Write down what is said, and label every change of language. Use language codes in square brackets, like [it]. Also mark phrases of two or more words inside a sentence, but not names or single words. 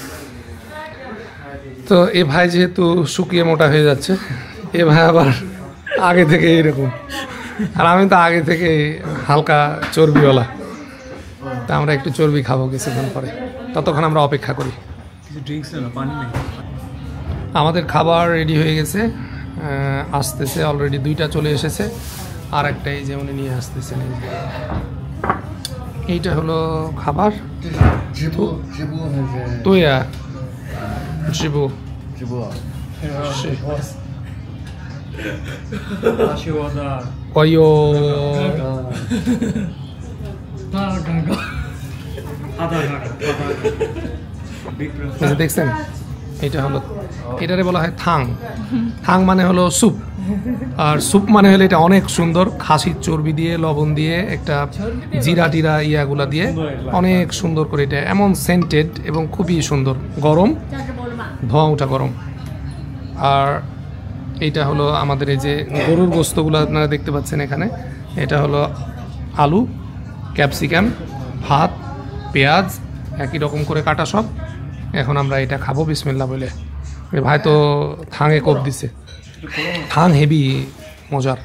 [bn] তো এ ভাই যেহেতু শুকিয়ে মোটা হয়ে যাচ্ছে, এ ভাই আবার আগে থেকে এরকম, আর আমি তো আগে থেকে হালকা চর্বিওয়ালা, তা আমরা একটু চর্বি খাবো কিছুক্ষণ পরে, ততক্ষণ আমরা অপেক্ষা করি। কিছু ড্রিঙ্কস না, পানি নেই। আমাদের খাবার রেডি হয়ে গেছে, আসতেছে, অলরেডি 2টা চলে এসেছে, আর একটা এই যে উনি নিয়ে আসতেছেন। এইটা হলো খাবার, [zh] 直播还是 তুই জিবু 直播？ আশীর্বাদ কয়ো [bn] আধা ঘন্টা এই যে দেখছেন, এটা হলো, এটারে বলা হয় থাং। থাং মানে হলো স্যুপ, আর স্যুপ মানে হলো এটা অনেক সুন্দর, খাসির চর্বি দিয়ে, লবণ দিয়ে, একটা জিরা টিরা ইয়াগুলা দিয়ে অনেক সুন্দর করে, এটা এমন সেন্টেড এবং খুবই সুন্দর, গরম, [zh] 这样直播了吗？ [bn] ধোঁয়া ওঠা গরম। আর এইটা হলো আমাদের এই যে গরুর গোস্তগুলো আপনারা দেখতে পাচ্ছেন এখানে, এটা হলো আলু, ক্যাপসিকাম, ভাত, পেঁয়াজ একই রকম করে কাটা সব। এখন আমরা এটা খাবো বিসমিল্লাহ বলে। এ ভাই তো থাঙে কোপ দিছে, থাং হেভি মজার।